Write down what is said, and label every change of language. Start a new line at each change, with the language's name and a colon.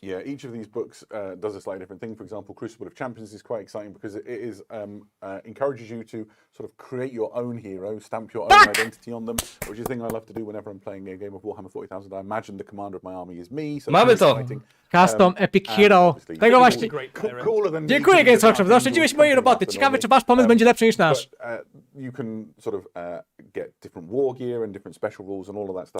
English: Yeah, each of these books does a slightly different thing. For example, Crucible of Champions is quite exciting because it is encourages you to sort of create your own hero, stamp your own identity on them, which is a thing I love to do whenever I'm playing a game of Warhammer 40,000. I imagine the commander of my army is me. So
Polish: mamy to! Custom Epic Hero. Tego właśnie. Dziękuję, Games Workshop. Zaoszczędziłeś mojej roboty. Ciekawe, czy wasz pomysł będzie lepszy niż nasz.
English: You can sort of get different war gear and different special rules and all of that stuff.